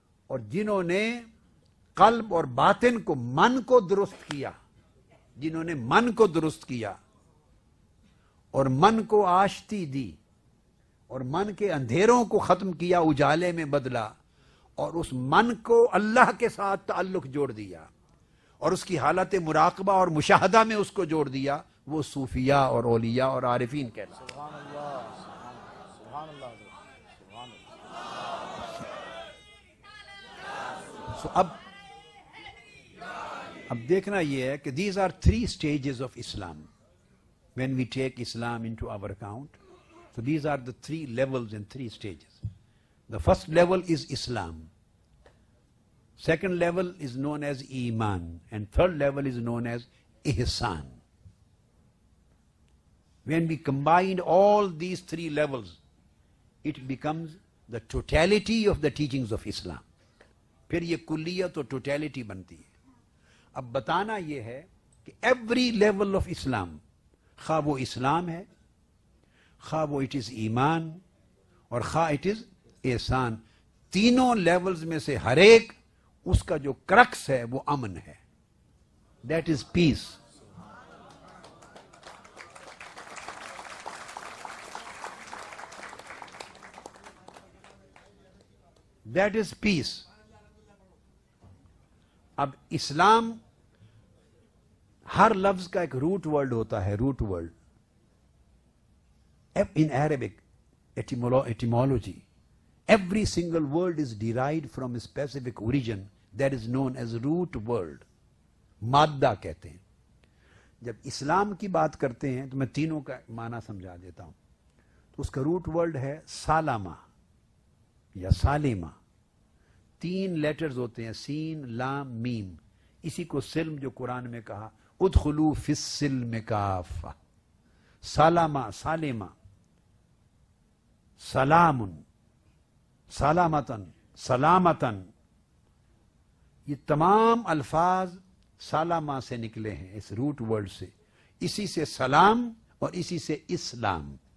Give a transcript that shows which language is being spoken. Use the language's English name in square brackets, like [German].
[Urdu] اور جنہوں نے قلب اور باطن کو، من کو درست کیا، جنہوں نے من کو درست کیا اور من کو آشتی دی اور من کے اندھیروں کو ختم کیا، اجالے میں بدلا، اور اس من کو اللہ کے ساتھ تعلق جوڑ دیا اور اس کی حالت مراقبہ اور مشاہدہ میں اس کو جوڑ دیا، وہ صوفیاء اور اولیاء اور عارفین کہتے ہیں. سبحان اللہ، سبحان اللہ، سبحان اللہ. اب دیکھنا یہ ہے کہ [English] these are 3 stages of Islam. When we take Islam into our account, so these are the 3 levels and 3 stages. The first level is Islam. Second level is known as Iman. And third level is known as Ihsan. When we combine all these 3 levels, it becomes the totality of the teachings of Islam. [Urdu] پھر یہ کلیت اور totality بنتی ہے. اب بتانا یہ ہے کہ [English] every level of اسلام، [Urdu] خواہ وہ اسلام ہے، خواہ وہ [English] it is ایمان، [Urdu] اور خواہ [English] it is احسان، [Urdu] تینوں لیولز میں سے ہر ایک اس کا جو کرکس ہے وہ امن ہے. [English] That is peace. That is peace. [Urdu] اب اسلام، ہر لفظ کا ایک روٹ ورڈ ہوتا ہے، root word [English] In Arabic etymology. Every single word is derived from a specific origin that is known as root word. [Urdu] مادہ کہتے ہیں. جب اسلام کی بات کرتے ہیں تو میں تینوں کا معنی سمجھا دیتا ہوں. تو اس کا روٹ ورڈ ہے سالامہ یا سالمہ. 3 لیٹرز ہوتے ہیں، سین، لام، میم. اسی کو سلم جو قرآن میں کہا [Arabic] ادخلوا فی السلم کافہ، [Urdu] سالما سالما، سلام، سلامتن، سلامتن، یہ تمام الفاظ سالما سے نکلے ہیں، اس روٹ ورڈ سے، اسی سے سلام اور اسی سے اسلام۔